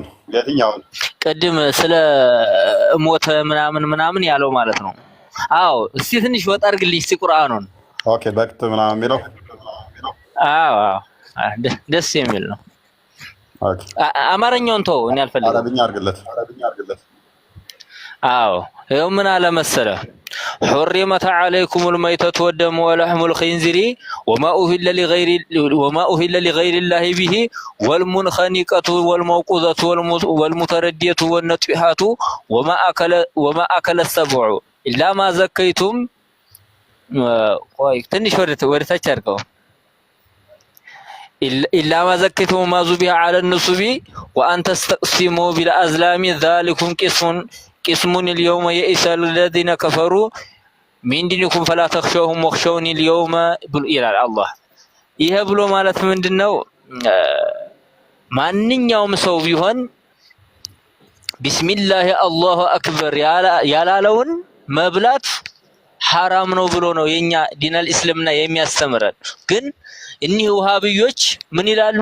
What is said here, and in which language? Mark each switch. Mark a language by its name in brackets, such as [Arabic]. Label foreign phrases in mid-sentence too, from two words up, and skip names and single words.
[Amharic] ቅድም ስለ ሞተ ምናምን ያለው ማለት ነው። አዎ እስቲ ትንሽ ወጣ አድርግልኝ እስቲ ቁርአኑን። ኦኬ በክት ምናምን የሚለው አዎ ደስ የሚል ነው። ኦኬ አማርኛውን ተው፣ እኔ አልፈልግም። አረብኛ አድርግለት። አዎ ይኸው ምን አለ መሰለህ [Arabic] حرمت عليكم الميتة والدم ولحم الخنزير وما أهل لغير الله به والمنخنقة والموقوذة والمتردية والنطيحة وما أكل السبع إلا ما زكيتم. [Amharic] ትንሽ ወደ ታች አድርገው [Arabic] إلا ما زكيتم ما ذبح على النصب وأن تستقسموا بالأزلام ذلكم قسم اليوم يئس الذين كفروا من دينكم فلا تخشوهم واخشوني اليوم [Amharic] ይላል አላህ። ይሄ ብሎ ማለት ምንድነው? ማንኛውም ሰው ቢሆን [Arabic] بسم الله الله أكبر [Amharic] ያላለውን መብላት ሐራም ነው ብሎ ነው የኛ ዲነል እስልምና የሚያስተምረን። ግን እኒህ ውሃብዮች ምን ይላሉ?